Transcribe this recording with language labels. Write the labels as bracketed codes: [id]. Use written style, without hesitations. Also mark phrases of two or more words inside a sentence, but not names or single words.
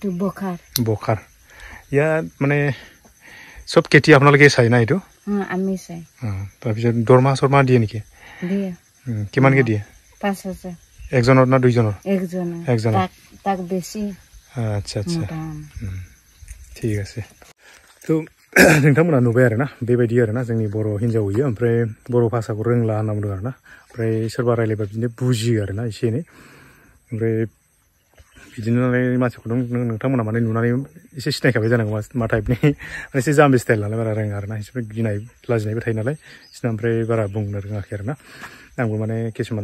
[as] বখাৰ ইয়াত মানে সব খেতি আপোনালোকে চাই না এইটো আমি চাই তাৰপিছত দৰমহা চৰমহা দিয়ে নেকি কিমানকে দিয়ে 5,000 একজনৰ না দুইজনৰ একজনৰ তাক বেছি আচ্ছা আচ্ছা ঠিক আছে তো [brx] नोंथांमोना नुबाय आरोना बेबायदि आरोना जोंनि बर' हिन्जाव होयो ओमफ्राय बर' भाषाखौ रोंला होनना बुंदों आरोना ओमफ्राय सोरबा रायलायबा बिदिनो बुजियो आरोना एसे एनै ओमफ्राय बिदिनो नालाय मानसिखौ नोंथांमोना माने नुनानै एसे सिनायखाबाय जानांगौ मा टाइपनि माने एसे जाम्बि स्टाइल नालाय बारा रोङा आरोना एसे गिनाय लाजिनायबो थायो नालाय बिसोरना ओमफ्राय बारा बुंनो रोङाखै आरोना आंबो माने किसुमान